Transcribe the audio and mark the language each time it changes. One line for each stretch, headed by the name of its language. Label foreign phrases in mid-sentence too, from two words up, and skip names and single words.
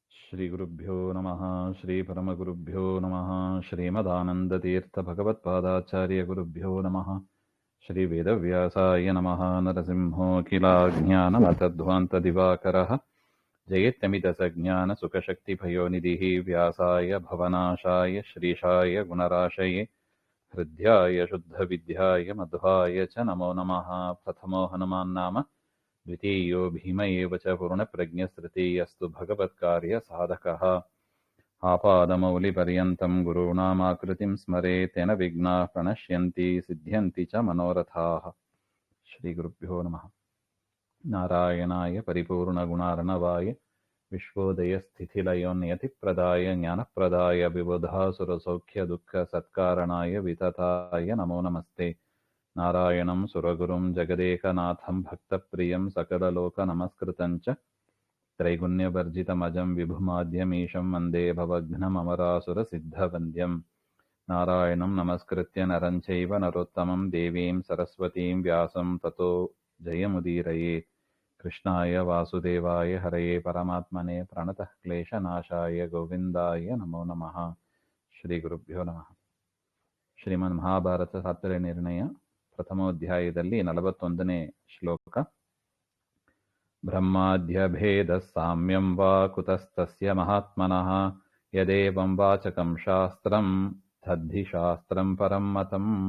Sanskrit: ಶ್ರೀಗುರುಭ್ಯೋ ನಮಃ ಶ್ರೀ ಪರಮಗುರುಭ್ಯೋ ನಮಃ ಶ್ರೀಮದಾನಂದತೀರ್ಥ ಭಗವತ್ಪಾದಾಚಾರ್ಯ ಗುರುಭ್ಯೋ ನಮಃ ಶ್ರೀ ವೇದವ್ಯಾಸಾಯ ನಮಃ ನರಸಿಂಹೋऽಖಿಲಾಜ್ಞಾನಮತಧ್ವಾಂತ ದಿವಾಕರಃ ಜಯತ್ಯಮಿತಸಜ್ಞಾನಸುಖಶಕ್ತಿಭಯೋನಿಧಿಃ ವ್ಯಾಸಾಯ ಭವನಾಶಾಯ ಶ್ರೀಶಾಯ ಗುಣರಾಶಯೇ ಹೃದ್ಯಾಯ ಶುದ್ಧವಿದ್ಯಾಯ ಮಧ್ವಾಯ ಚ ನಮೋ ನಮಃ ಪ್ರಥಮೋ ಹನುಮಾನ್ನಾಮ ದ್ವಿತೀಯೋ ಭೀಮ ಏವ ಚ ಪೂರ್ಣಪ್ರಜ್ಞಸ್ತೃತೀಯಸ್ತು ಭಗವತ್ಕಾರ್ಯಸಾಧಕಃ ಆಪಾದಮೌಲಿಪರ್ಯಂతం ಗುರುಣಾಮಾಕೃತಿಂ ಸ್ಮರೇತ್ ತೇನ ವಿಘ್ನಾಃ ಪ್ರಣಶ್ಯಂತಿ ಸಿದ್ಧ್ಯಂತಿ ಚ ಮನೋರಥಾಃ. ಶ್ರೀಗುರುಭ್ಯೋ ನಮಃ. ನಾರಾಯಣಾಯ ಪರಿಪೂರ್ಣಗುಣಾರ್ಣವಾಯ ವಿಶ್ವೋದಯಸ್ಥಿತಿಲಯೋನ್ಯತಿಪ್ರದಾಯ ಜ್ಞಾನಪ್ರದಾಯ ವಿಬುಧಾಸುರಸೌಖ್ಯದುಃಖಸತ್ಕಾರಣಾಯ ವಿತತಾಯ ನಮೋ ನಮಸ್ತೆ. ನಾರಾಯಣಂ ಸುರಗುರುಂ ಜಗದೇಕನಾಥಂ ಭಕ್ತಪ್ರಿಯಂ ಸಕಲಲೋಕನಮಸ್ಕೃತಂ ಚ ತ್ರೈಗುಣ್ಯವರ್ಜಿತಮಜಂ ವಿಭುಮಾದ್ಯಮೀಶಂ ವಂದೇ ಭವಘ್ನಮರಾಸುರಸಿದ್ಧವಂದ್ಯಂ. ನಾರಾಯಣಂ ನಮಸ್ಕೃತ್ಯ ನರಂ ಚೈವ ನರೋತ್ತಮಂ ದೇವೀಂ ಸರಸ್ವತೀಂ ವ್ಯಾಸಂ ತತೋ ಜಯಮುದೀರಯೇತ್. ಕೃಷ್ಣಾಯ ವಾಸುದೇವಾಯ ಹರಯೇ ಪರಮಾತ್ಮನೇ ಪ್ರಣತಃ ಕ್ಲೇಶನಾಶಾಯ ಗೋವಿಂದಾಯ ನಮೋ ನಮಃ. ಶ್ರೀ ಗುರುಭ್ಯೋ ನಮಃ.
Kannada: ಶ್ರೀಮನ್ ಮಹಾಭಾರತ ತಾತ್ಪರ್ಯ ನಿರ್ಣಯ ಪ್ರಥಮೋಧ್ಯಾಯದಲ್ಲಿ 41ನೇ ಶ್ಲೋಕ.
Sanskrit: ಬ್ರಹ್ಮಾದ್ಯಭೇದ ಸಾಮ್ಯಂ ವಾ ಕುತಸ್ತಸ್ಯ ಮಹಾತ್ಮನಃ ಯದೇವಂ ವಾಚಕಂ ಶಾಸ್ತ್ರಂ ತದ್ಧಿ ಶಾಸ್ತ್ರಂ ಪರಂ ಮತಂ.